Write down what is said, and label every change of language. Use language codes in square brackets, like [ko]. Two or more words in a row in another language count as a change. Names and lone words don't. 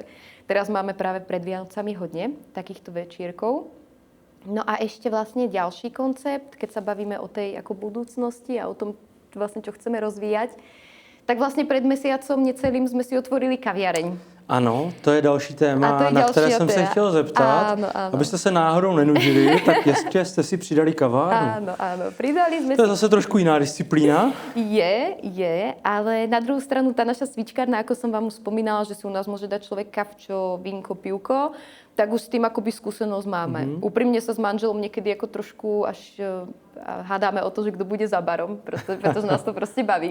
[sk] Teraz máme práve pred Vianocami hodne takýchto večierkov. No a ešte vlastne ďalší koncept, keď sa bavíme o tej ako budúcnosti a o tom vlastne, čo chceme rozvíjať, tak vlastne pred mesiacom necelým sme si otvorili kaviareň. [cs] Ano, to je další téma, na které jsem se chtěl zeptat. [sk] Áno. [cs] Abyste se náhodou nenudili, tak ještě jste si přidali kavárnu. [sk] Áno, pridali sme [cs] to je zase trošku jiná disciplína. [sk] Je, [cs] ale na druhou stranu [sk] tá naša svíčkárna, ako som vám už spomínala, že si u nás môže dať človek kavčo, vínko, pivko, tak už s tým akoby skúsenosť máme. Úprimne sa s manželom niekedy ako trošku až hádáme o to, že kto bude za barom, pretože nás to proste baví.